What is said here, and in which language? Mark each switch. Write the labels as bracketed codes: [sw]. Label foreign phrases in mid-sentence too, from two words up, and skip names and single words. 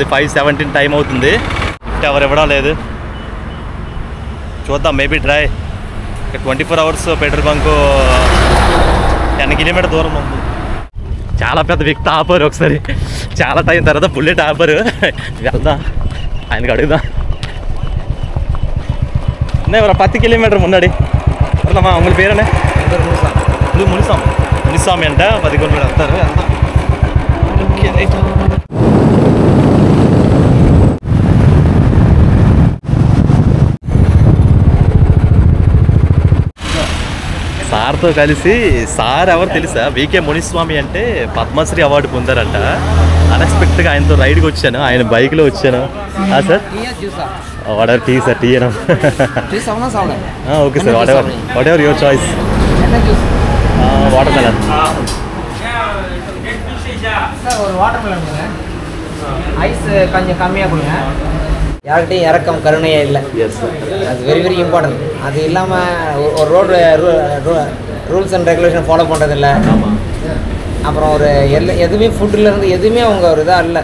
[te] 5:17 టైం అవుతుంది. లిఫ్ట్ ఎవరు ఇవ్వడం లేదు. చూద్దాం [en] maybe try. [te] 24 hours పెట్రోల్ బంకు 10 కిలోమీటర్ దూరం ఉంది. చాలా పెద్ద వ్యక్తి ఆపారు. ఒకసారి చాలా టైం తర్వాత బుల్లెట్ ఆపారు. వెళ్దాం ఆయనకి అడుగుదాం. [ta] ஒரு 10 kilometer முன்னாடி வரலாமா? உங்களுக்கு பேர் என்ன? [te] முனிசாமி అంట 10 kilometer వెళ్తారు. [en] okay right. [te] సార్తో కలిసి సార్ ఎవరు తెలుసా? వికే మునిస్వామి అంటే పద్మశ్రీ అవార్డు పొందారంట. అన్ఎక్స్పెక్టెడ్గా ఆయనతో రైడ్కి వచ్చాను. ఆయన బైక్లో వచ్చాను. [en] sir what tea sir tea అయినా okay sir whatever your choice. water melon water melon [ta] ஐஸ் கொஞ்சம் கம்மியாக கொடுங்க. யார்கிட்டையும் இறக்கம் கருணையே இல்லை. அது [en] very very important. [ta] அது இல்லாமல் ஒரு [en] road rules and regulation follow [ta] பண்ணுறதில்ல. அப்புறம் ஒரு எதுவுமே ஃபுட்டுலேருந்து எதுவுமே அவங்க ஒரு இதாக இல்லை.